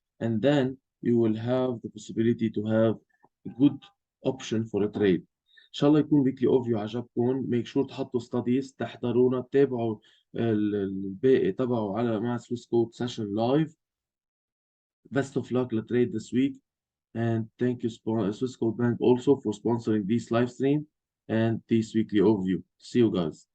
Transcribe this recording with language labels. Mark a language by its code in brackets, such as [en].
[en] And then you will have the possibility to have a good option for a trade. [ar] ان شاء الله يكون [en] weekly overview [ar] عجبكم. [en] make sure [ar] تحطوا ستاديز، تحضرونا، تتابعوا الباقي تبعه على مع سويس كود سيشن لايف. [en] Best of luck to trade this week. And thank you, Swiss Code Bank, also for sponsoring this live stream and this weekly overview. See you guys.